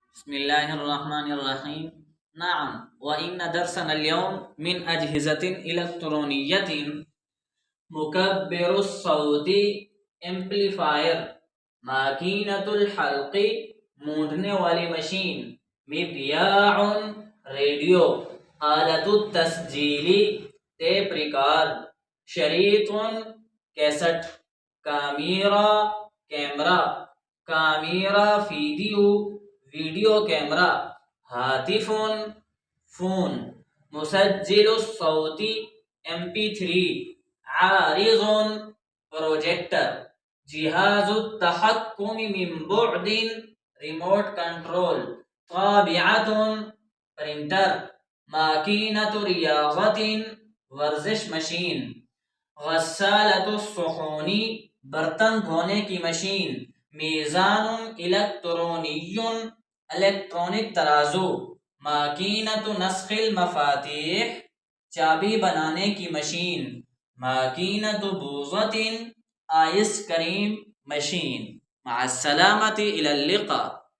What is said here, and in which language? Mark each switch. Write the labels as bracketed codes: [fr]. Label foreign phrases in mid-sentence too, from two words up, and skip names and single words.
[ar] بسم الله الرحمن الرحيم. نعم، وإن درسنا اليوم من أجهزة إلكترونية مكبر الصوت امپلیفائر، ماکینۃ الحلق [ur] مونڈنے والی مشین، [ar] مذیاع ریڈیو، آلۃ التسجیل [ur] ٹیپ ریکارڈ، [ar] شریط کیسٹ، کامیرا کیمرہ، کامیرا ویڈیو کیمرہ، ہاتف فون، مسجل الصوت MP3، عارض پروجیکٹر، جہاز التحکم من بعد [ur] ریموٹ کنٹرول، طابعۃ پرنٹر، [ar] ماکینۃ ریاضۃ [ur] ورزش مشین، [ar] غسالۃ الصحون [ur] برتن دھونے کی مشین، [ar] میزان الیکٹرونی [ur] الیکٹرانک ترازو، [ar] ماکینۃ نسخ المفاتیح [ur] چابی بنانے کی مشین، [ar] ماکینۃ بوظۃ [ur] آئس کریم مشین۔ [ar] مع السلامة، إلى اللقاء۔